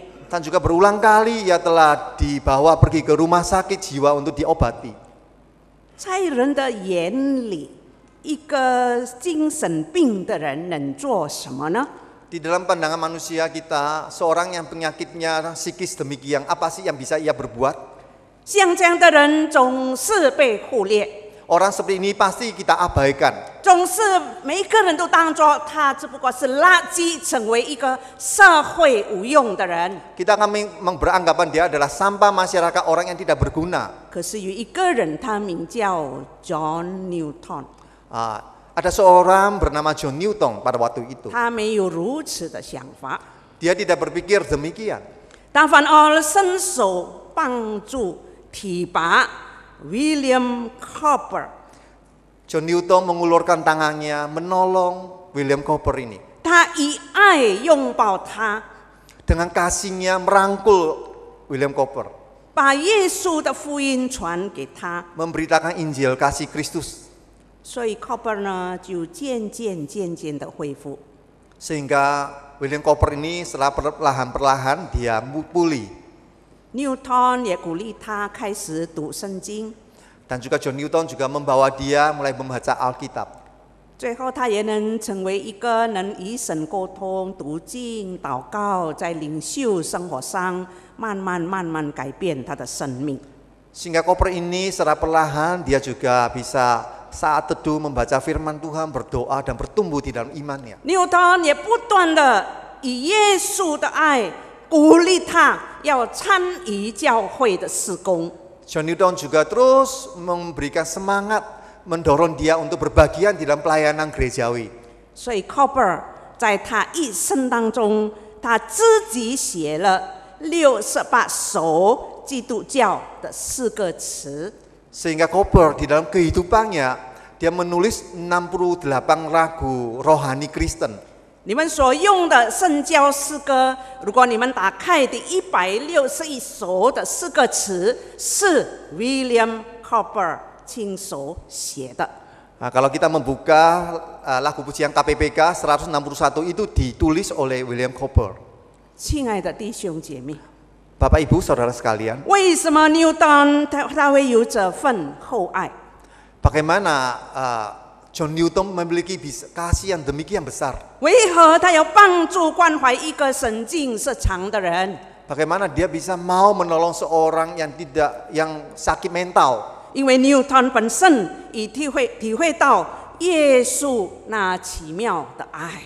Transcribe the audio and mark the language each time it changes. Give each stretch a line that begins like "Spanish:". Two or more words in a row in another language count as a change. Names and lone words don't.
Indonesian: Dan juga berulang kali ia telah dibawa pergi ke rumah sakit jiwa untuk diobati.
Chinese: 在人的眼里，一个精神病的人能做什么呢？
Indonesian: Di dalam pandangan manusia kita, seorang yang penyakitnya psikis demikian, apa sih yang bisa ia berbuat?
Chinese: 像这样的人总是被忽略，
Indonesian: Orang seperti ini pasti kita abaikan.
Chinese: 总是每一个人都当作他只不过是垃圾，成为一个社会无用的人。
Indonesian: Kita akan beranggapan dia adalah sampah masyarakat, orang yang tidak berguna.
Chinese: 可是有一个人，他名叫 John Newton，
Indonesian: Ada seorang bernama John Newton pada waktu itu.
Chinese: 他没有如此的想法，
Indonesian: Dia tidak berpikir demikian.
Chinese: 他反而伸手帮助提拔 William Cowper。
Indonesian: John Newton mengulurkan tangannya menolong William Cowper ini.
Chinese: 他以爱拥抱他，
Indonesian: Dengan kasihnya merangkul William Cowper,
Chinese: 把耶稣的福音传给他。
Indonesian: memberitakan Injil kasih Kristus.
Chinese: 所以 Cowper 呢就渐渐的恢复。
Indonesian: Sehingga William Cowper ini setelah perlahan-perlahan dia pulih.
Chinese: Newton 也鼓励他开始读圣经，
Indonesian: Dan juga John Newton juga membawa dia mulai membaca Alkitab.
Chinese: 最后他也能成为一个能与神沟通、读经、祷告，在领袖生活上慢慢改变他的生命。
Indonesian: Sehingga Cowper ini secara perlahan dia juga bisa saat teduh membaca firman Tuhan, berdoa dan bertumbuh di dalam imannya.
Chinese: Newton 也不断的以耶稣的爱鼓励他要参与教会的事工。
Indonesian: John Newton juga terus memberikan semangat, mendorong dia untuk berbagian di dalam pelayanan gerejawi.
Chinese: 所以 Cowper 在他一生当中，他自己写了68首基督教的诗歌词。
Indonesian: Sehingga Cowper di dalam kehidupannya dia menulis 68 lagu rohani Kristen.
Chinese: 你们所用的圣教诗歌，如果你们打开第161首的诗歌词，是 William Cowper 亲手写的。
Indonesian: Nah, kalau kita membuka lagu pujian KPPK 161 itu ditulis oleh William Cowper.
Chinese: 亲爱的弟兄姐妹，
Indonesian: Bapak Ibu Saudara sekalian,
Chinese: 为什么 Newton 他会有这份厚爱？
Indonesian: bagaimana John Newton memiliki kasih yang demikian besar?
Chinese: 为何他要帮助关怀一个神经失常的人？
Indonesian: Bagaimana dia bisa mau menolong seorang yang sakit mental?
Chinese: 因为 Newton 本身已体会到耶稣那奇妙的爱。